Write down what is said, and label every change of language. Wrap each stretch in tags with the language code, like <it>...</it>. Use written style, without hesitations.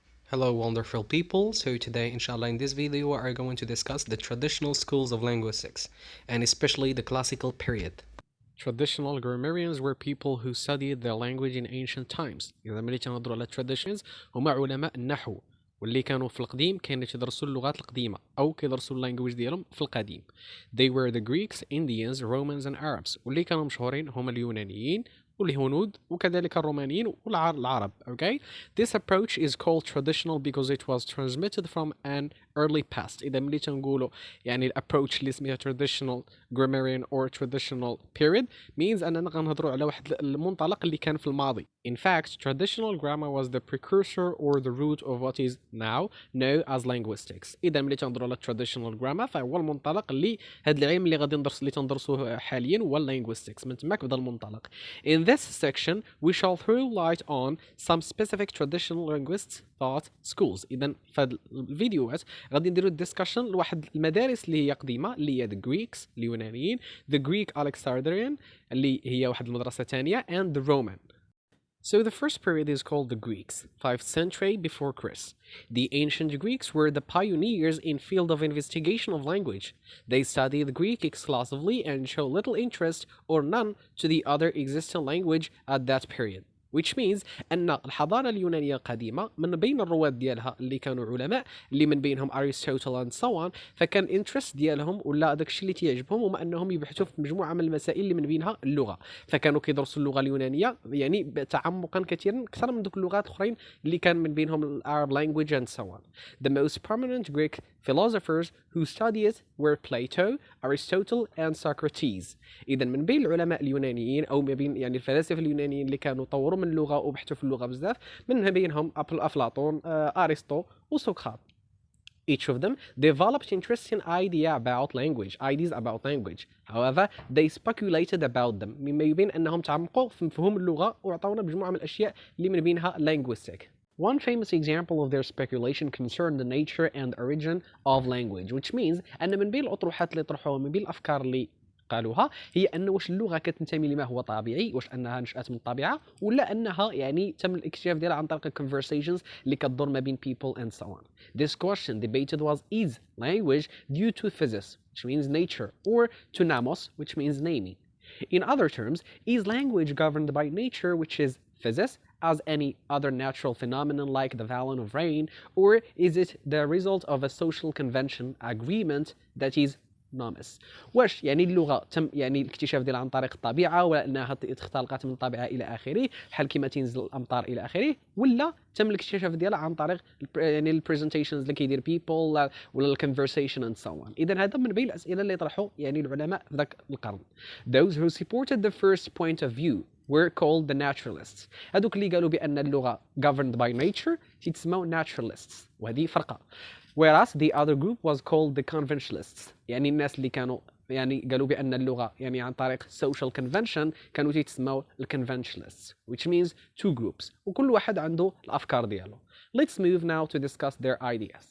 <en>Hello wonderful people, so today inshallah in this video we are going to discuss the traditional schools of linguistics and especially the classical period. Traditional grammarians were people who studied the language in ancient times.</en> <ar>إذا ملي تنهضروا على traditions هما علماء النحو واللي كانوا في القديم كانوا يدرسوا اللغات القديمة أو كيدرسوا اللانجويج ديالهم في القديم.</ar> <en>They were the Greeks, Indians, Romans and Arabs</en> <ar>واللي كانوا مشهورين هما اليونانيين والهنود وكذلك الرومانيين والعرب.</ar> <en>Okay, this approach is called traditional because it was transmitted from an early past.</en> <ar>إذا ملي تنقولوا يعني الابروتش اللي سميها</ar> <en>traditional grammarian or traditional period means</en> <ar>أننا غنهضروا على واحد المنطلق اللي كان في الماضي. In fact, traditional grammar was the precursor or the root of what is now known as linguistics. إذا ملي تنهضروا على traditional grammar فهو المنطلق اللي هذا العلم اللي غادي تندرسوه حاليا هو linguistics. من تماك بدا المنطلق.</ar> <en>In this section, we shall throw light on some specific traditional linguists thought schools.</en> <ar>إذا في هذه الفيديوهات غادي نديروا discussion لواحد المدارس اللي هي قديمة اللي هي the Greeks اليونانيين,</ar> <en>the Greek Alexandrian</en> <ar>اللي هي واحد المدرسة ثانية</ar> <en>and the Roman. So the first period is called the Greeks, 5th century before Christ. The ancient Greeks were the pioneers in field of investigation of language. They studied Greek exclusively and show little interest or none to the other existing language at that period. Which means</en> <ar>أن الحضارة اليونانية القديمة من بين الرواد ديالها اللي كانوا علماء اللي من بينهم أرسطو and so on, فكان interest ديالهم ولا داك الشيء اللي تيعجبهم هما أنهم يبحثوا في مجموعة من المسائل اللي من بينها اللغة. فكانوا كيدرسوا اللغة اليونانية يعني تعمقا كثيرا أكثر من دوك اللغات الأخرين اللي كان من بينهم ال</ar> <en>Arab language and so on. The most prominent Greek philosophers who studied it were Plato, Aristotle and Socrates.</en> <ar>إذا من بين العلماء اليونانيين أو ما بين يعني الفلاسفة اليونانيين اللي كانوا طوروا من اللغة وبحثوا في اللغة بزاف من بينهم أفلاطون, أرسطو وسقراط.</ar> <en>Each of them developed interesting ideas about language. However, they speculated about them.</en> <ar>مما يبين أنهم تعمقوا في مفهوم اللغة وعطونا مجموعة من الأشياء اللي من بينها linguistic.</ar> <en>One famous example of their speculation concerned the nature and origin of language, which means</en> <ar>أن من بين الأطروحات اللي طرحوها من بين الأفكار اللي قالوها هي أن واش اللغة كتنتمي لما هو طبيعي, واش أنها نشأت من الطبيعة ولا أنها يعني تم الاكتشاف ديالها عن طريق conversations اللي كتدور ما بين</ar> <en>people and so on. This question debated was is language due to physis, which means nature, or to namos, which means naming. In other terms, is language governed by nature, which is physis, as any other natural phenomenon like the falling of rain, or is it the result of a social convention agreement that is نامس.</en> <ar>واش يعني اللغة تم يعني الاكتشاف ديالها عن طريق الطبيعة ولا أنها اختلقت من الطبيعة إلى آخره بحال كيما تنزل الأمطار إلى آخره, ولا تم الاكتشاف ديالها عن طريق يعني البرزنتيشنز اللي كيدير</ar> <en>people</en> <ar>ولا الكونفرسيشن</ar> <en>and so on.</en> <ar>إذا هذا من بين الأسئلة اللي طرحوا يعني العلماء في ذاك القرن.</ar> <en>Those who supported the first point of view were called the naturalists.</en> <ar>هذوك اللي قالوا بأن اللغة</ar> <en>governed by nature</en> <ar>تسموا naturalists, وهذه فرقة.</ar> <en>Whereas the other group was called the conventionalists.</en> <ar>يعني الناس اللي كانوا يعني قالوا بأن اللغة يعني عن طريق social convention كانوا يتسموا conventionalists,</ar> <en>which means two groups</en> <ar>وكل واحد عنده الأفكار ديالو.</ar> <en>Let's move now to discuss their ideas.</en>